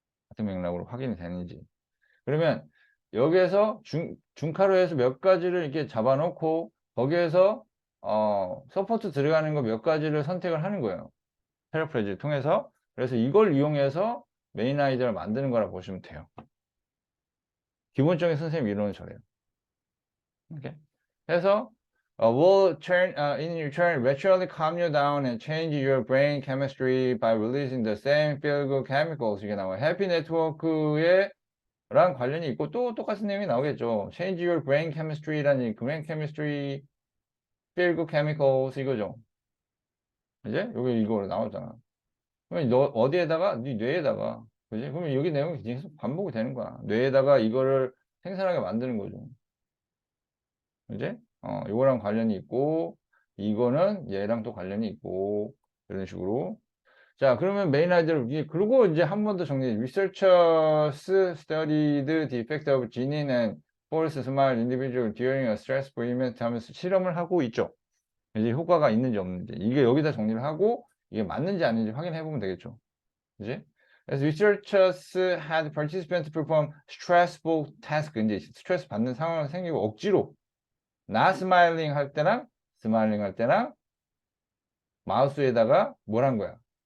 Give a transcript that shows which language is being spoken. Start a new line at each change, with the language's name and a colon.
Korean: 같은 맥락으로 확인이 되는지. 그러면 여기에서 중카로 해서 몇 가지를 이렇게 잡아놓고 거기에서 서포트 들어가는 거 몇 가지를 선택을 하는 거예요. 패러프레이즈를 통해서. 그래서 이걸 이용해서 메인 아이디어를 만드는 거라 보시면 돼요. 기본적인 선생님 이론은 저래요. 이렇게 해서
English: will turn in return virtually calm you down and change your brain chemistry by releasing the same feel-good chemicals.
Korean: 이게 나와요. 해피 네트워크에 랑 관련이 있고 또 똑같은 내용이 나오겠죠.
English: Change your brain chemistry라는 brain chemistry, feel good chemicals
Korean: 이거죠. 이제 여기 이거 나오잖아. 그러면 너 어디에다가 네 뇌에다가 그지? 그러면 여기 내용이 계속 반복이 되는 거야. 뇌에다가 이거를 생산하게 만드는 거죠. 이제 이거랑 관련이 있고 이거는 얘랑 또 관련이 있고 이런 식으로. 자, 그러면 메인 아이디어를 그리고 이제 한 번 더 정리해.
English: Researchers studied the effect of genin and false smile individual during a stressful event
Korean: 하면서 실험을 하고 있죠. 이제 효과가 있는지 없는지 이게 여기다 정리를 하고 이게 맞는지 아닌지 확인해 보면 되겠죠. 이제
English: As researchers had participants perform stressful task,
Korean: 이제 스트레스 받는 상황이 생기고 억지로
English: not smiling
Korean: 할 때랑 smiling 할 때랑 마우스에다가 뭘 한 거야?